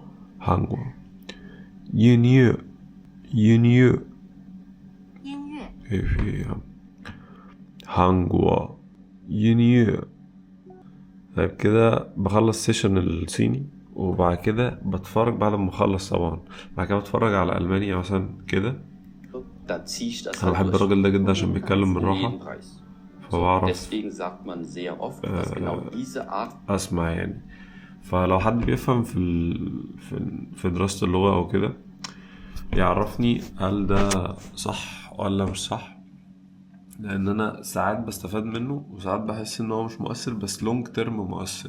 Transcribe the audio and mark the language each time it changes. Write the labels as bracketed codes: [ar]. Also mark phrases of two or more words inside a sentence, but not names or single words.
[ar] هانغو ينيو ينيو 音乐 ايه في ايه يا عم؟ هانغوا ينيو. طيب كده بخلص سيشن الصيني وبعد كده بتفرج بعد ما اخلص طبعا، بعد كده بتفرج على المانيا مثلا كده. [de] dann ziehe ich das [ar] انا [de] halt [ar] بحب [de] durch. [ar] الراجل ده جدا عشان بيتكلم [de] Um [ar] بالراحة، [de] jeden Preis. So, [ar] فبعرف [de] deswegen sagt man sehr oft, dass genau diese Art [ar] اسمع يعني. فلو حد بيفهم في دراسة اللغة او كده يعرفني هل ده صح ولا مش صح، لان انا ساعات بستفاد منه وساعات بحس ان هو مش مؤثر، بس [en] long term [ar] مؤثر.